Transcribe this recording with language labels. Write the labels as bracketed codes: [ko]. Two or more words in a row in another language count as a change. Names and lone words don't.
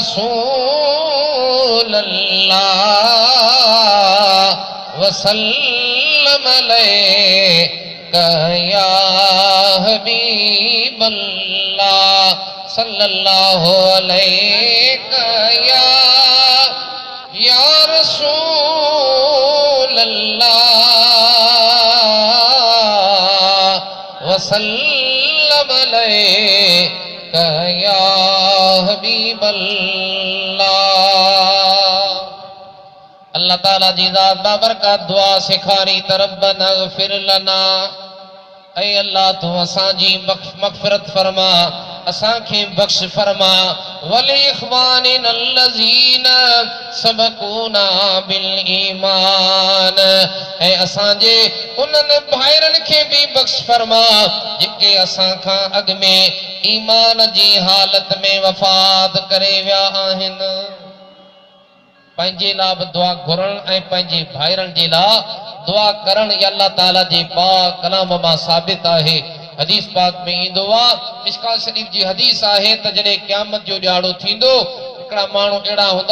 [ar] رسول الله وسلم عليك يا حبيب الله صلى الله عليك يا رسول الله وسلم عليك يا حبيب [sd] अल्लाह अल्लाह ताला जी ज़ात बाबरकत दुआ सिखारी तरब्बना [ar] اغفر لنا [sd] ऐ अल्लाह तू असां जी मग़फ़िरत फरमा असां खे बख़्श फरमा [ar] ولإخواننا الذين سبقونا بالإيمان [sd] ऐ असां जे उन्हनि भाइरनि खे भी बख़्श फरमा जेके असां खां अॻु में ईमान जी हालत में वफ़ात करे विया आहिनि पंहिंजे लाइ बि दुआ घुरण ऐं पंहिंजे भाइरनि जे लाइ दुआ करण या अल्लाह ताला जे पाक कलाम मां साबित आहे हदीस पाक में ईंदो आहे मिशकात शरीफ जी हदीस आहे त जॾहिं क़यामत जो ॾियारो थींदो हिकिड़ा माण्हू अहिड़ा हूंदा